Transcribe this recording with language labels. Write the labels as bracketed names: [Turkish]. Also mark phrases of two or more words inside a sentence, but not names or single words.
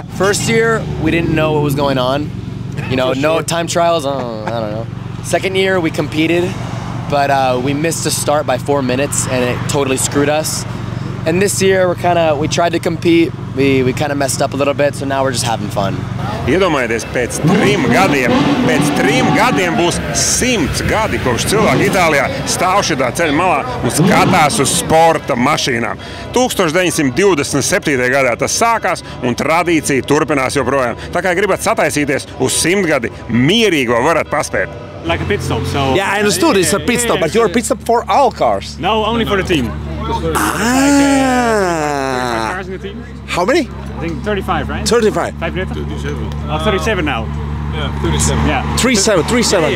[English] First year, we didn't know what was going on. No time trials. I don't know. Second year, we competed, but we missed the start by 4 minutes, and it totally screwed us. And this year, we tried to compete. We kind of messed up a little bit, so now we're just having fun. [Latvian] Iedomājieties, pēc 3 gadiem būs 100 gadi, kopš cilvēki Itālijā stāv šitā ceļa malā un skatās uz sporta mašīnām. 1927. gadā tas sākās un tradīcija turpinās joprojām. Tā kā gribat sataisīties uz 100 gadi, mierīgi vēl varat paspēt. [English] Like a pit stop, so... Yeah, I understood it's a pit stop, but you're a pit stop for all cars. No, only for the team. Cars in the team? How many? I think 35, right? 35. 37. Oh, 37 now. Yeah, 37. Yeah. 37.